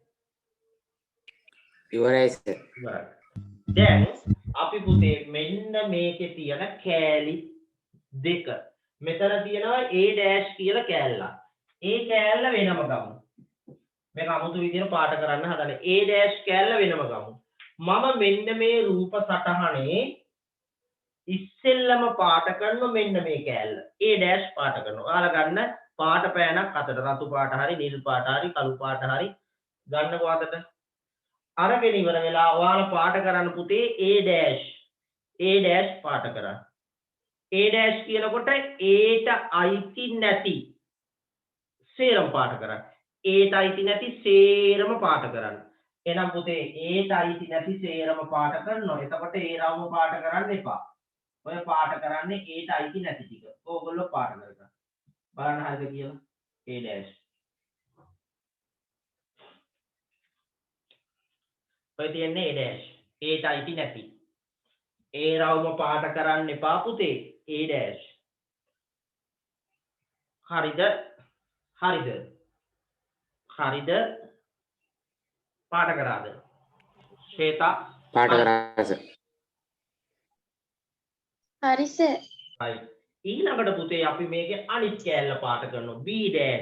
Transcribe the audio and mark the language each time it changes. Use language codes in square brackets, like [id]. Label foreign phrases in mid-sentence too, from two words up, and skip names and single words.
[si] ඉවරයි සර්. ඉවරයි. දැන් අපි පුතේ මෙන්න මේකේ තියෙන කෑලි දෙක. මෙතන තියෙනවා A dash කියලා කෑල්ලක්. ඒ කෑල්ල වෙනම ගමු. මේක අමුතු විදිහට පාට කරන්න හදන්නේ. A dash කෑල්ල වෙනම ගමු. මම මෙන්න මේ රූප සටහනේ ඉස්සෙල්ලම පාට කරන මෙන්න මේ කෑල්ල A dash පාට කරනවා. ඔයාලා ගන්න පාට පෑනක් අතට රතු පාට හරි නිල් පාට හරි කළු පාට හරි ගන්නකො අතට. අරගෙන ඉවර වෙලා ඔයාලා පාට කරන්න පුතේ A dash පාට කරන්න. A dash කියනකොට Aට අයිති නැති සේරම පාට කරන්න. Aට අයිති නැති සේරම පාට කරන්න. එහෙනම් පුතේ Aට අයිති නැති සේරම පාට කරනවා. එතකොට A රවුම පාට කරන්න එපා. ඔය පාට කරන්නේ Aට අයිති නැති ටික. ඕගොල්ලෝ පාට කරගන්න. බලන්න හරිද කියලා. A dash. ඔය තියන්නේ A dash. Aට අයිති නැති. A රවුම පාට කරන්න එපා පුතේ. A dash. හරිද? හරිද? හරිද? පාට කරාද? ශ්වේතා පාට කරා සර්. හරි සර්. හරි. ඊළඟට පුතේ අපි මේකේ අනිත් කෑල්ල පාට කරනවා B dash.